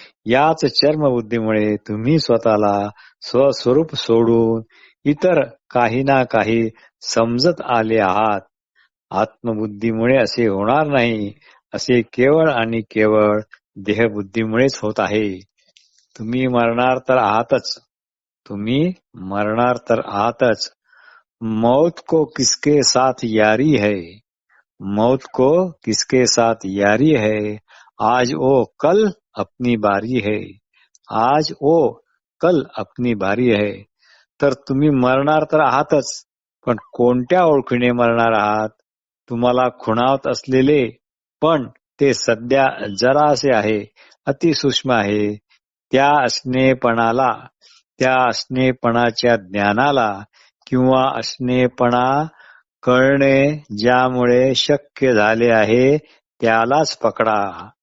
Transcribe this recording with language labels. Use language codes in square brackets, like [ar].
[mr] याच चर्मबुद्धीमुळे तुम्ही स्वतःला स्वस्वरूप सोडून इतर काही ना काही समजत आले आहात. आत्मबुद्धीमुळे असे होणार नाही, असे केवळ आणि केवळ देहबुद्धीमुळेच होत आहे. तुम्ही मरणार तर आहातच, तुम्ही मरणार तर आहातच. [hi] मौत को किसके साथ यारी है, मौत को किसके साथ यारी है, आज ओ कल अपनी बारी है, आज ओ कल अपनी बारी है. [mr] तर तुम्ही मरणार तर आहातच, पण कोणत्या ओळखीने मरणार आहात? तुम्हाला खुणावत असलेले पण ते सध्या जरासे आहे, अतिसूक्ष्म आहे, त्या असणेपणाला, त्या असणेपणाच्या ज्ञानाला किंवा असणेपणा कळणे ज्यामुळे शक्य झाले आहे त्यालाच पकडा.